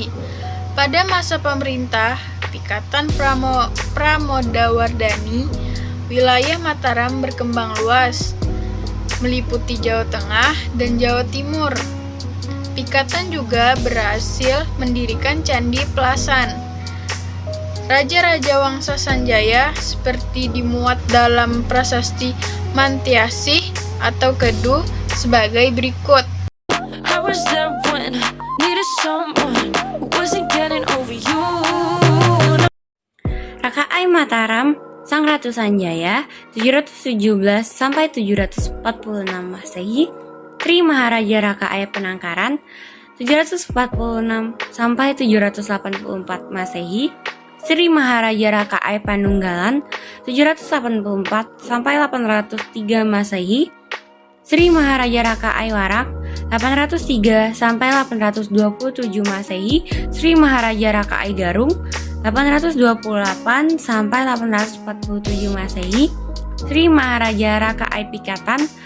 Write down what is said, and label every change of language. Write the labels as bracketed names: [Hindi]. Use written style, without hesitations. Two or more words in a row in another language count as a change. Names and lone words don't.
[Indonesian] Pada masa pemerintah Pikatan Pramodawardhani, wilayah Mataram berkembang luas, meliputi Jawa Tengah dan Jawa Timur. Pikatan juga berhasil mendirikan Candi Pelasan. Raja-raja Wangsa Sanjaya seperti dimuat dalam prasasti Mantyasih atau Kedu sebagai berikut. [English] I was there when I needed someone who wasn't getting over you. [Indonesian] Rakai Mataram, Sang Ratu Sanjaya 717 sampai 746 Masehi, Tri Maharaja Rakai Penangkaran 746 sampai 784 Masehi, Sri Maharaja Rakai Panunggalan 784 sampai 803 Masehi, Sri Maharaja Rakai Warak 803 sampai 827 Masehi, Sri Maharaja Rakai Garung 828 sampai 847 Masehi, Sri Maharaja Rakai Pikatan